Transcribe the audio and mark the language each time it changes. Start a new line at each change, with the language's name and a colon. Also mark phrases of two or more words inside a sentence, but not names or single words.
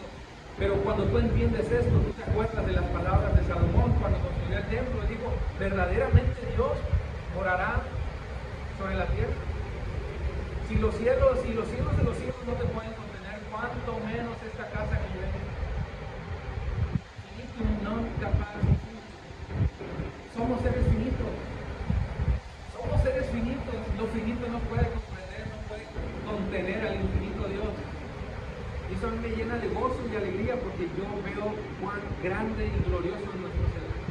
Spanish: Pero cuando tú entiendes esto, tú te acuerdas de las palabras de Salomón cuando construyó el templo y dijo: verdaderamente Dios morará sobre la tierra. Si los cielos de los cielos no te pueden contener, cuánto menos esta casa que yo he.
Latin: Finitum non capax.
Spanish: Somos seres finitos. Somos seres finitos. Lo finito no puede comprender, no puede contener al infinito Dios. Y eso a mí me llena de gozo y alegría, porque yo veo cuán grande y glorioso es nuestro Señor.